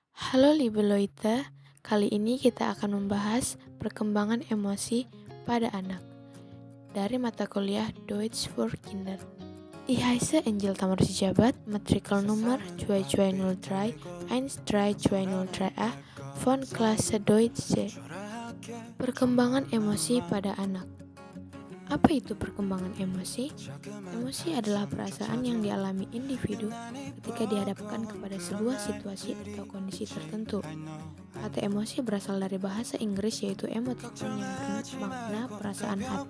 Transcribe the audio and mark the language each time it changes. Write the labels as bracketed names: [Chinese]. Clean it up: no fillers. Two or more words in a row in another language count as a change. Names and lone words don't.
[German] Halo liebe Leute, [Indonesian] kali ini kita akan membahas perkembangan emosi pada anak dari mata kuliah Deutsch für Kinder. [German] Ich heiße Angel Tamarsijabat, Matrikelnummer 2203 13203A von Klasse Deutsch C. [Indonesian] Perkembangan emosi pada anak. Apa itu perkembangan emosi? Emosi adalah perasaan yang dialami individu ketika dihadapkan kepada sebuah situasi atau kondisi tertentu. Kata emosi berasal dari bahasa Inggris yaitu emoticon yang bermakna perasaan hati.